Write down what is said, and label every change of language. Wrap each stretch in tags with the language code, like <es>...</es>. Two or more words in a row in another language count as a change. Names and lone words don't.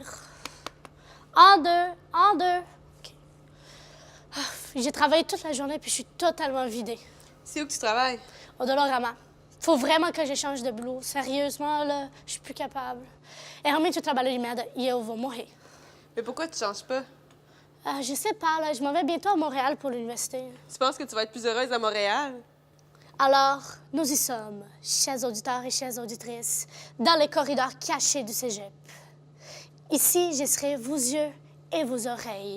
<fr>En deux. OK. Ah, j'ai travaillé toute la journée puis je suis totalement vidée. C'est où que tu travailles? Au Dolorama. Faut vraiment que j'échange de boulot. Sérieusement, là, je suis plus capable.</fr> <pt>É realmente o trabalho de merda e eu vou morrer.</pt> <fr>Mais pourquoi tu changes pas? Ah, je sais pas, là, je m'en vais bientôt à Montréal pour l'université. Tu penses que tu vas être plus heureuse à Montréal? Alors, nous y sommes, chers auditeurs et chères auditrices, dans les corridors cachés du cégep. Ici, je serai vos yeux et vos oreilles.</fr>